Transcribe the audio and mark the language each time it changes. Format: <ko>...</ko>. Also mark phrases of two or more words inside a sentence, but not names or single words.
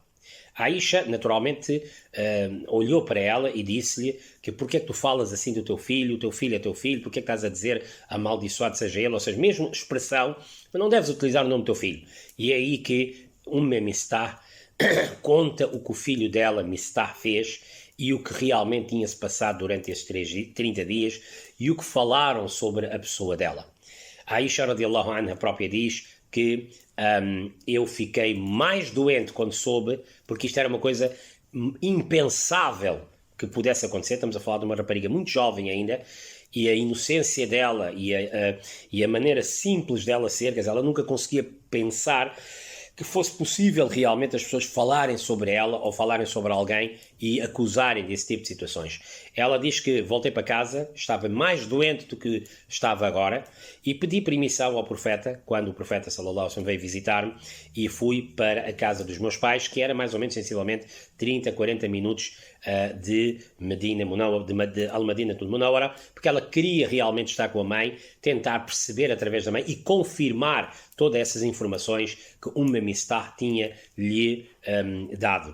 <pt>A Aisha, naturalmente, olhou para ela e disse-lhe que porquê é que tu falas assim do teu filho é teu filho, porquê é que estás a dizer amaldiçoado seja ele, ou seja, mesmo expressão, mas não deves utilizar o nome do teu filho. E é aí que Mistah conta o que o filho dela, Mistah, fez e o que realmente tinha-se passado durante esses 30 dias e o que falaram sobre a pessoa dela. A Aisha</pt> <ar>رضي الله عنها</ar> <pt>própria diz que eu fiquei mais doente quando soube, porque isto era uma coisa impensável que pudesse acontecer. Estamos a falar de uma rapariga muito jovem ainda, e a inocência dela e a maneira simples dela ser, quer dizer, ela nunca conseguia pensar que fosse possível realmente as pessoas falarem sobre ela ou falarem sobre alguém e acusarem desse tipo de situações. Ela diz que voltei para casa, estava mais doente do que estava agora e pedi permissão ao profeta, quando o profeta</pt> <ar>صلى الله عليه وسلم</ar> <pt>veio visitar-me, e fui para a casa dos meus pais, que era mais ou menos sensivelmente 30, 40 minutos de Medina Munawwara, de Al-Madina Munawwara, porque ela queria realmente estar com a mãe, tentar perceber através da mãe e confirmar todas essas informações que Mistah tinha lhe dado.</pt>